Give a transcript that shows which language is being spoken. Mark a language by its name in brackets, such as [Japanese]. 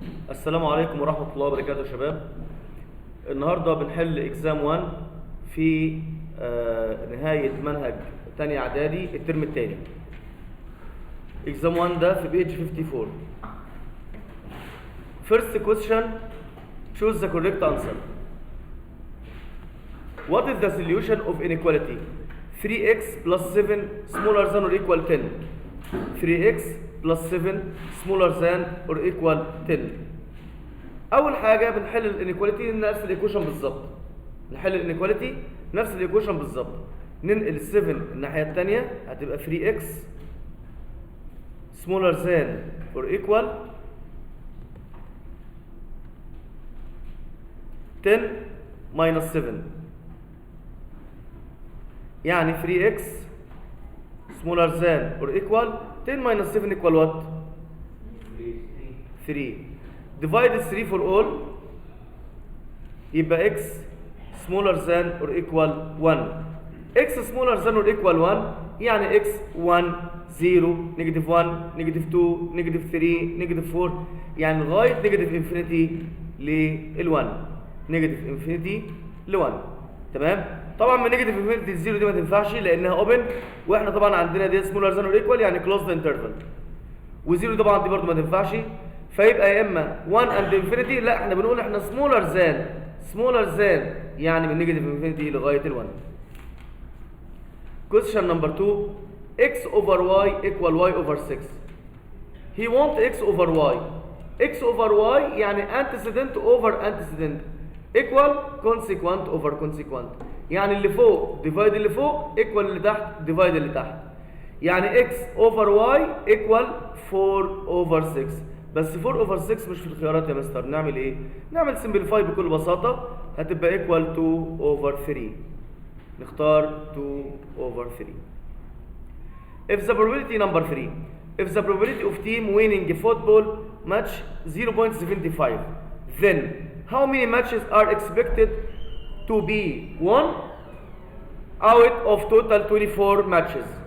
[Arabic] السلام عليكم ورحمة الله وبركاته يا شباب. النهاردة بنحل اكزام 1 في نهاية منهج تاني اعدادي الترم التاني. اكزام 1 ده في بيج 54. [English] First question, choose the correct answer. What is the solution of inequality 3x plus 7 smaller than or equal 10? 3x plus 7 smaller than or equal 10. [Arabic] اول حاجه بنحل الانيكواليتي نفس الايكويشن بالظبط. نحل الانيكواليتي نفس الايكويشن بالظبط. ننقل ال7 الناحيه الثانيه هتبقى 3x smaller than or equal 10 minus 7. [English] يعني 3x smaller than or equal 10 minus 7 equal what? 3. Divide 3 for all يبقى x smaller than or equal 1. [Arabic] x smaller than or equal 1 يعني x 1 0 نيجاتيف 1 نيجاتيف 2 نيجاتيف 3 نيجاتيف 4 يعني لغايه نيجاتيف انفينيتي لل1. نيجاتيف انفينيتي ل1. تمام. طبعا من نيجاتيف انفينيتي للزيرو دي ما تنفعش لانها اوبن، واحنا طبعا عندنا دي سمولر ذان اور ايكوال يعني كلوزد انترفال، وزيرو طبعا دي برضه ما تنفعش، فيبقى يا اما 1 اند انفينيتي، لا احنا بنقول احنا سمولر ذان يعني من نيجاتيف انفينيتي لغايه ال1. [English] Question number 2, x over y equal y over 6. He want x over y. x over y يعني antecedent over antecedent equal consequent over consequent. [Arabic] يعني اللي فوق ديفايد اللي فوق equal اللي تحت ديفايد اللي تحت. [English] يعني x over y equal 4 over 6. [Arabic] بس 4 over 6 مش في الخيارات يا مستر. نعمل ايه؟ نعمل simplify بكل بساطة، هتبقى equal 2 over 3. نختار 2 over 3. [English] If the probability number 3, if the probability of team winning a football match 0.75, then how many matches are expected to be won out of total 24 matches?